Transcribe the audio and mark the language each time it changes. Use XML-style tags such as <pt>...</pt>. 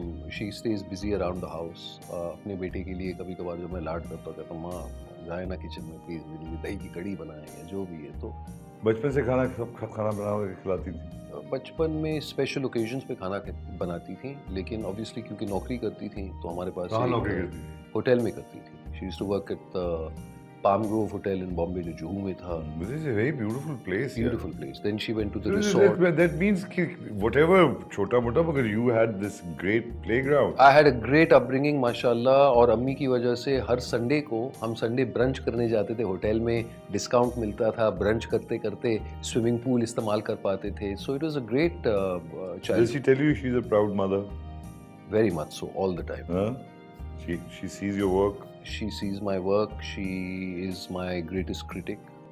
<en>She stays busy around the house.</en> <ur>اپنے بیٹے کے لیے کبھی کبھار جو میں لاڈ کرتا کہتا ہوں ماں جائے نا کچن میں پلیز, میرے لیے دہی کی کڑی بنائیں یا جو بھی ہے. تو بچپن سے کھانا بنا کے کھلاتی تھی؟ بچپن میں اسپیشل اوکیزنس پہ کھانا بناتی تھیں, لیکن obviously کیونکہ نوکری کرتی تھیں تو ہمارے پاس ہوٹل میں کرتی تھی.</ur> <en>she used to work at palm grove hotel in Bombay</en> <ur>جو جوہو میں تھا.</ur> <en>This is a very beautiful place. Beautiful place. Then she went to the resort. That means whatever</en> <ur>چھوٹا موٹا, مگر</ur> <en>you had this great playground. I had a great upbringing</en> <ur>ماشاءاللہ, اور امی کی وجہ سے ہر سنڈے کو ہم سنڈے برنچ کرنے جاتے تھے ہوٹل میں, ڈسکاؤنٹ ملتا تھا, برنچ کرتے کرتے سوئمنگ پول استعمال کر پاتے تھے.</ur> <en>So it was a great child. Does she tell you she's a proud mother? Very much so, all the time. She sees your work? She sees my work. She is my greatest critic.</en>